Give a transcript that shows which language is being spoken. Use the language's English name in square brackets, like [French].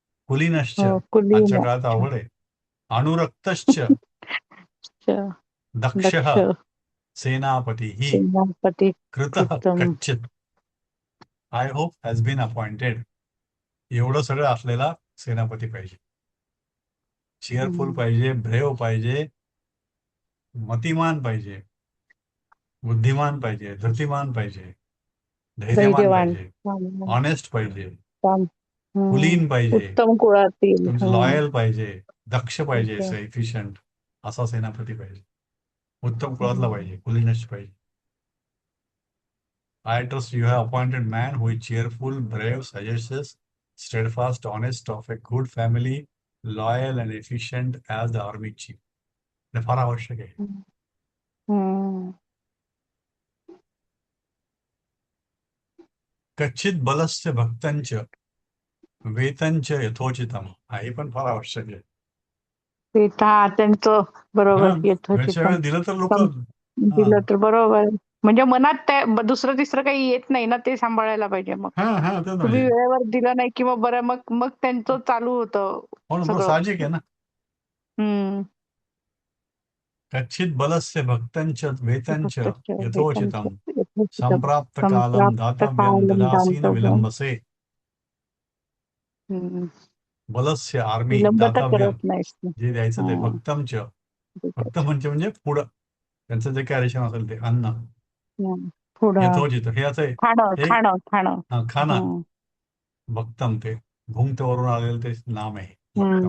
[Marathi] कुलीनश्च आजच्या काळात आवड आहे. [Sanskrit] अनुरक्तश्च दक्षः सेनापतिः कृतः कच्चित. [English] I hope has been appointed. [Marathi] एवढं सगळं असलेला सेनापती पाहिजे. चेअरफुल पाहिजे, ब्रेव पाहिजे, मतिमान पाहिजे, बुद्धिमान पाहिजे, धृतिमान पाहिजे, धैर्यवान पाहिजे, ऑनेस्ट पाहिजे, कुलीन पाहिजे, उत्तम कुळातील, लॉयल पाहिजे, दक्ष पाहिजे, एफिशियंट असा सेनापती पाहिजे. उत्तम कुळातला पाहिजे, कुलीनच पाहिजे. [English] I trust you have appointed man who is cheerful, brave, sagacious, steadfast, honest, of a good family, loyal and efficient as the army chief. [Marathi] हे फार आवश्यक आहे. [Sanskrit] कच्चित बलस्य भक्तंच वेतनच यथोचितम. [Marathi] हे पण फार आवश्यक आहे. त्यांचं बरोबर दिलं तर लोक दिलं तर बरोबर. म्हणजे मनात दुसरं तिसरं काही येत नाही ना, ते सांभाळायला पाहिजे. मग तुम्ही वेळेवर दिलं नाही किंवा बरं मग त्यांचं चालू होतं. साहजिक आहे ना. [Sanskrit] कच्चित बलस्य भक्तंच वेतनच यथोचितम संप्राप्त कालम दातव्यम ददासीन विलंबसे. [Marathi] बलस्य आर्मी दातव्यम जे द्यायचं ते भक्तमच. भक्त म्हणजे पुढं त्यांचं जे काय रेशन असेल ते अन्न पुढं यथोचित हे असं आहे. खाणं एक खाणं खाणं. [Hindi] खाना हम्म, [Marathi] भक्तम ते भुंक्तवरून आलेलं ते नाम आहे भक्तम.